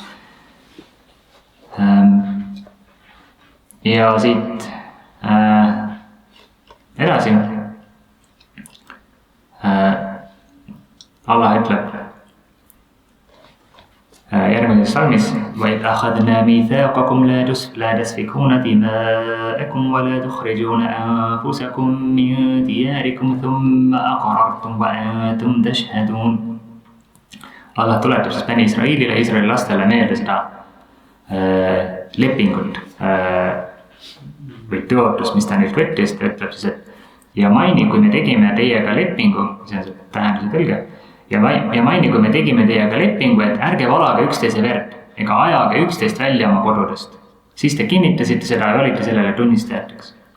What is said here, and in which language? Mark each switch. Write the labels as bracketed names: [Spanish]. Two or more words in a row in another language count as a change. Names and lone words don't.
[Estonian] Ja siit edasi Allah ütleb järgmises salmis [Arabic] وَإِذْ أَخَذْنَا مِيثَاقَكُمْ لَا تَسْفِكُونَ دِمَاءَكُمْ وَلَا تُخْرِجُونَ أَنفُسَكُمْ مِنْ دِيَارِكُمْ ثُمَّ أَقْرَرْتُمْ وَأَنْتُمْ تَشْهَدُونَ. [Estonian] Allah tuletab siis Bani Israelile, Iisraeli lastele meelde seda lepingut või tõotust, mis ta neilt võttis, ta ütleb siis, et ja maini, kui me tegime teiega lepingu, see on see tähenduse tõlge, ja maini, kui me tegime teiega lepingu, et ärge valage üksteise verd ega ajage üksteist välja oma kodudest, siis te kinnitasite seda ja olite sellele tunnistajateks.